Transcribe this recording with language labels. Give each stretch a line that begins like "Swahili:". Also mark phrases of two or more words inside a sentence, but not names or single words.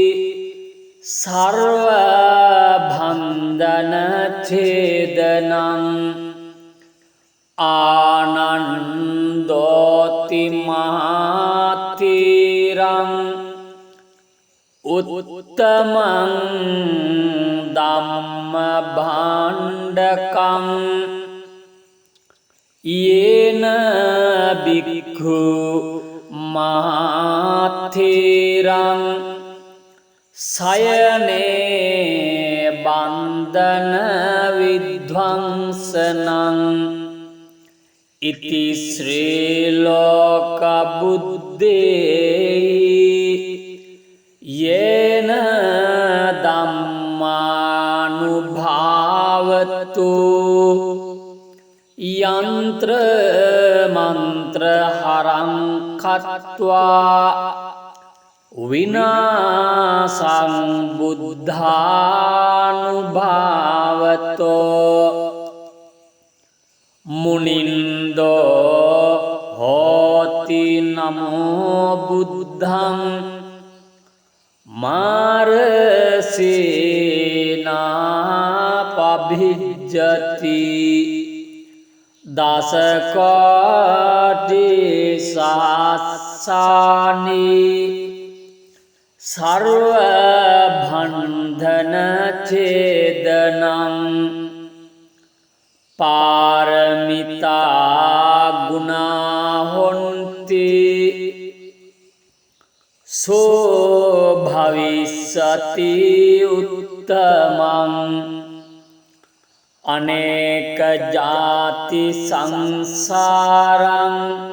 Pali: සර්ව බන්ධන ඡේදනං ආනන්දෝති මහාතිරං උත්තමං ධම්ම භාණ්ඩකං යේන බික්ඛු මහාතිරං සයනේ බන්ධන විද්වංසනං ඉති ශ්‍රී ලෝක බුද්දේ යේන ධම්මානුභාවතු යන්ත්‍ර මන්ත්‍ර හරං කତ୍වා විනාසං බුද්ධානුභාවතෝ මුනින්දෝ හෝති නමෝ බුද්ධං මාරසේනා පභිජ්ජති දසකෝටි සහස්සානි සර්ව බන්ධන ඡේදනං පාරමිතා ගුණා හොන්ති සෝ භවිස්සති උත්තමං අනේක ජාති සංසාරං